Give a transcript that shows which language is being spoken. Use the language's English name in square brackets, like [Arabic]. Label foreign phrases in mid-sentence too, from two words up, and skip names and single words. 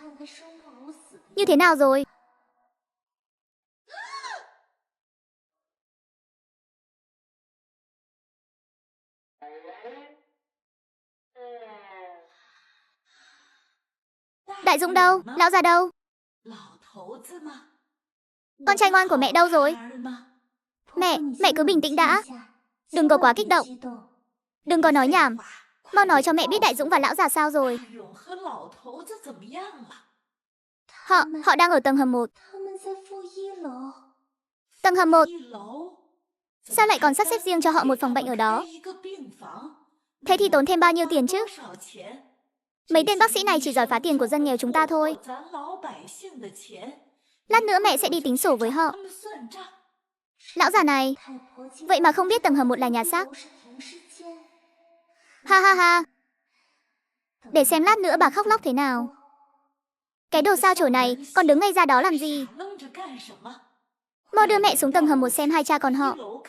[Vietnamese] Như thế nào rồi? Đại Dũng đâu? Lão già đâu? [Chinese] 老头子吗？ [Vietnamese] Con trai ngoan của mẹ đâu rồi? [Chinese] 儿吗？ [Vietnamese] Mẹ cứ bình tĩnh đã. Đừng có quá kích động. Đừng có nói nhảm. Mau nói cho mẹ biết Đại Dũng và lão già sao rồi. [Chinese] 大勇和老头子怎么样了？ [Vietnamese] Họ đang ở tầng hầm 1. Tầng hầm 1. [Chinese] 1楼 [Vietnamese] Sao lại còn sắp xếp riêng cho họ một phòng bệnh ở đó? [Chinese] 一个病房， [Vietnamese] Thế thì tốn thêm bao nhiêu tiền chứ? [Chinese] 多少钱？ [Vietnamese] Mấy tên bác sĩ này chỉ giỏi phá tiền của dân nghèo chúng ta thôi. [Chinese] 咱老百姓的钱， [Vietnamese] Lát nữa mẹ sẽ đi tính sổ với họ. [Chinese] 他们算账。 [Vietnamese] Lão già này, vậy mà không biết tầng hầm 1 là nhà xác. Ha ha ha. Để xem lát nữa bà khóc lóc thế nào. Cái đồ sao chổi này, con đứng ngay ra đó làm gì? Mau đưa mẹ xuống tầng hầm 1 xem hai cha con họ.